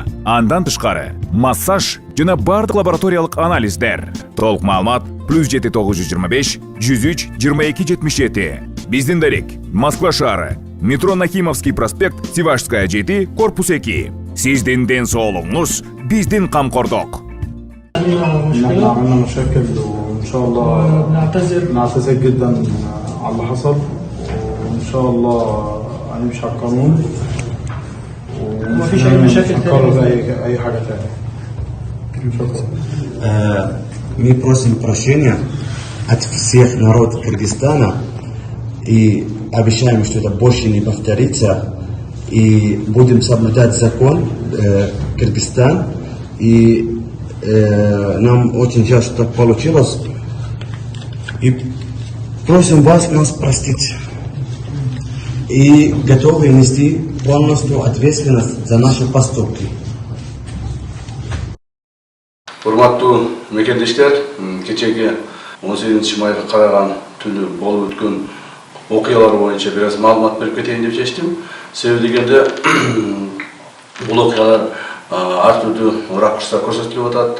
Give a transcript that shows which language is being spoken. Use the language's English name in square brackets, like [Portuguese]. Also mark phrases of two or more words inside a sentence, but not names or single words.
[Kyrgyz] Андан тышкары массаж жана бардык лабораториялык анализдер. Толук маалымат +7 925 103 22 77. Биздин дарек Москва шаары, метро Нахимовский проспект, Сивашская 7, корпус 2. Сиздин ден соолугуңуз биздин камкордук. [Arabic] عندنا مشاكل وان شاء الله نعتذر جدا على اللي حصل وان شاء الله هنمشي على القانون وما فيش اي مشاكل نكرر اي حاجه تانية. [Russian] Мы просим прощения от всех народов Кыргызстана и обещаем, что это больше не повторится. И будем соблюдать закон Кыргызстан. И нам очень жаль, что так получилось. И просим вас нас простить. И готовы нести полностью ответственность за наши поступки. [Kyrgyz] Урматтуу мекендештер, кечеги 18 майга караган түнү болуп өткөн окуялар боюнча бир аз маалымат берип кетейин деп чечтим. Себеби дегенде бул окуялар ар түрдүү ракурста көрсөтүлүп атат.